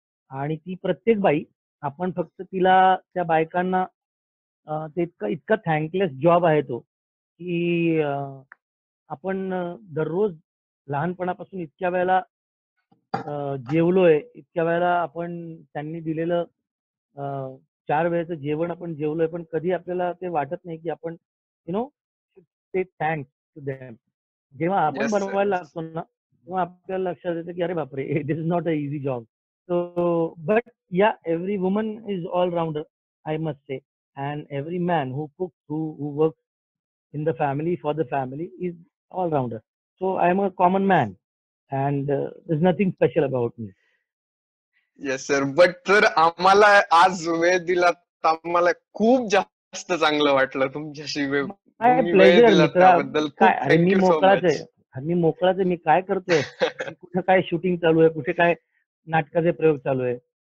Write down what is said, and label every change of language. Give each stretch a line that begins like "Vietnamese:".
Marathi: आणि ती प्रत्येक बाई, आपण फक्त तिला, त्या बायकांना ते इतका थँकलेस जॉब आहे तो, की आपण दररोज लहानपणापासून इतक्या वेळेला जेवलोय, इतक्या वेळेला आपण त्यांनी दिलेलं 4 वेळेचं जेवण आपण जेवलोय, पण कधी आपल्याला ते वाटत नाही की आपण ते
English: Thanks to them.
Marathi: जेव्हा आपण बनवायला लागतो ना, तेव्हा आपल्याला लक्षात येतं की अरे बापरे,
English: This is not a easy job. So but yeah, every woman is all rounder, I must say, and every man who cooks, who works in the family, for the family, is all rounder. So I am a common man, and there's nothing special about me. Yes sir, but sir,
Marathi: आम्हाला आज वेळ दिला, आम्हाला खूप जास्त चांगलं वाटलं तुमच्याशी वेळ दिला त्याबद्दल. अरे मी मोकळाच आहे, मी काय करतोय, कुठे काय शूटिंग चालू आहे, कुठे काय नाटकाचे प्रयोग चालू आहे.